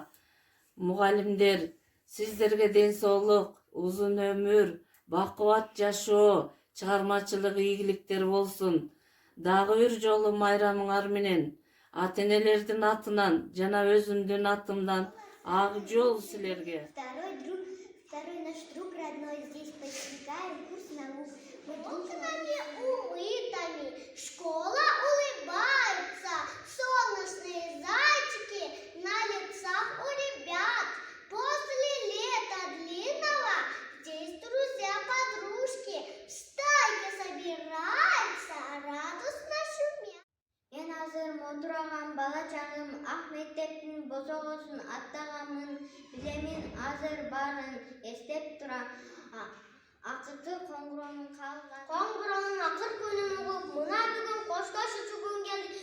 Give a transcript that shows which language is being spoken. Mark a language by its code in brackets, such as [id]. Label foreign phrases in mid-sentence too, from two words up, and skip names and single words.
[ky] Мугалимдер, сиздерге ден соолук, узун өмүр, бакубат жашоо, чыгармачылык ийгиликтер болсун. Дагы бир жолу майрамыңар менен ата-энелердин атынан жана өзүмдүн атымдан ак жол силерге. [ru] Второй наш друг родной, здесь постигаем курс наук. Мы окнами, улыбками, школа улыбается, солнечные зайчики на лицах у ребят. После лета длинного здесь друзья-подружки в стайке собираются, радостно шумят. [ky] Мен азыр мондураган бала чагым ак мектептин босогосун аттаганмын. Билемин азыр баарын эстеп турам. Акыркы коңгуроонун калган. Коңгуроонун акыркы үнүн угуп, мына бүгүн коштошуучу күн келди.